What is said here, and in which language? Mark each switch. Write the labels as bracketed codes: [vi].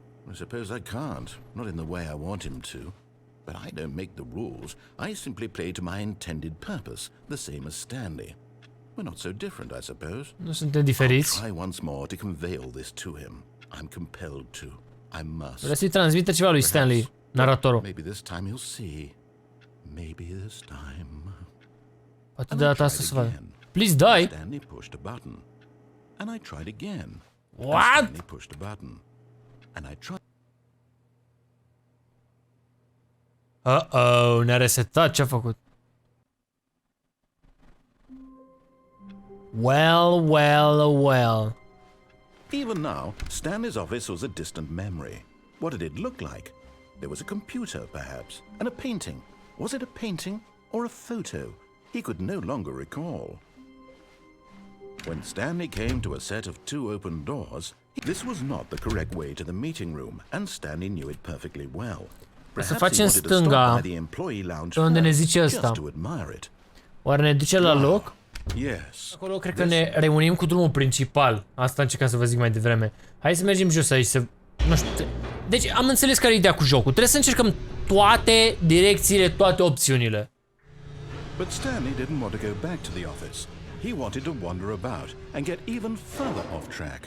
[en] I suppose I can't. Not in the way I want him to. But I don't make the rules. I simply play to my intended purpose, the same as Stanley. We're not so different, I suppose. [ro] Nu suntem diferiți. [en] I'll try once more to convey all this to him. I'm compelled to. I must. [ro] Vreau să-i transmită ceva lui Stanley, naratorul. [en] Maybe this time he'll see. Maybe this time. [ro] Poate de data asta să vadă. [en] Please die. Stanley pushed a button. And I tried again. What? Stanley pushed a button. And I tried. [ro] Uh-oh, ne-a resetat, ce-a făcut? [en] Well, well, well. Even now, Stanley's office was a distant memory. What did it look like? There was a computer, perhaps, and a painting. Was it a painting or a photo? He could no longer recall. When Stanley came to a set of two open doors, this was not the correct way to the meeting room, and Stanley knew it perfectly well. [ro] Să facem stânga, pe unde ne zice ăsta. Oare ne duce la loc? [en] Yes. [ro] Acolo cred că ne reunim cu drumul principal. Asta încercam să vă zic mai devreme. Hai să mergem jos aici să... Nu știu... Deci am înțeles care e ideea cu jocul. Trebuie să încercăm toate direcțiile, toate opțiunile. [en] But Stanley didn't want to go back to the office. He wanted to wander about and get even further off track.